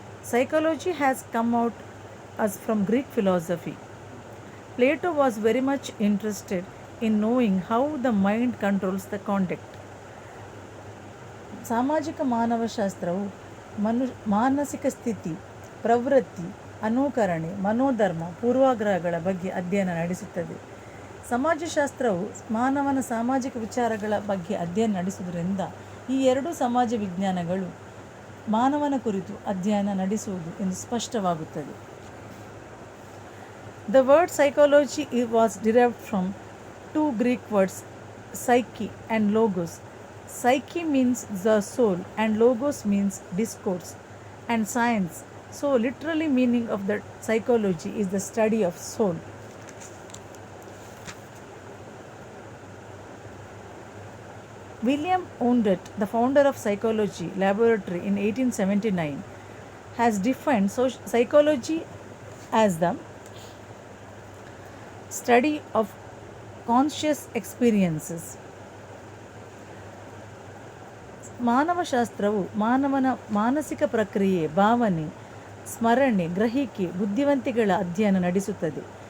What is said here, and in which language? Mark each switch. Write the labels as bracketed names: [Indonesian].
[English] Psychology has come out as from Greek philosophy. Plato was very much interested in knowing how the mind controls the conduct. [Kannada] ಸಾಮಾಜಿಕ ಮಾನವಶಾಸ್ತ್ರವು ಮಾನಸಿಕ ಸ್ಥಿತಿ, ಪ್ರವೃತ್ತಿ, ಅನುಕರಣೆ, ಮನೋಧರ್ಮ, ಪೂರ್ವಾಗ್ರಹಗಳ ಬಗ್ಗೆ ಅಧ್ಯಯನ ನಡೆಸುತ್ತದೆ. ಸಮಾಜಶಾಸ್ತ್ರವು ಮಾನವನ ಸಾಮಾಜಿಕ ವಿಚಾರಗಳ ಬಗ್ಗೆ ಅಧ್ಯಯನ ನಡೆಸುವುದರಿಂದ ಈ ಎರಡೂ ಸಮಾಜ ವಿಜ್ಞಾನಗಳು ಮಾನವನ ಕುರಿತು ಅಧ್ಯಯನ ನಡೆಸುವುದು ಎಂದು ಸ್ಪಷ್ಟವಾಗುತ್ತದೆ. [English] The word psychology was derived from two Greek words, psyche and logos. Psyche means the soul and logos means discourse and science. So literally meaning of the psychology is the study of soul. William Wundt, the founder of Psychology Laboratory in 1879, has defined psychology as the study of conscious experiences. [Kannada] ಮಾನವಶಾಸ್ತ್ರವು ಮಾನವನ ಮಾನಸಿಕ ಪ್ರಕ್ರಿಯೆ, ಭಾವನೆ, ಸ್ಮರಣೆ, ಗ್ರಹಿಕೆ, ಬುದ್ಧಿವಂತಿಕೆಗಳ ಅಧ್ಯಯನ ನಡೆಸುತ್ತದೆ.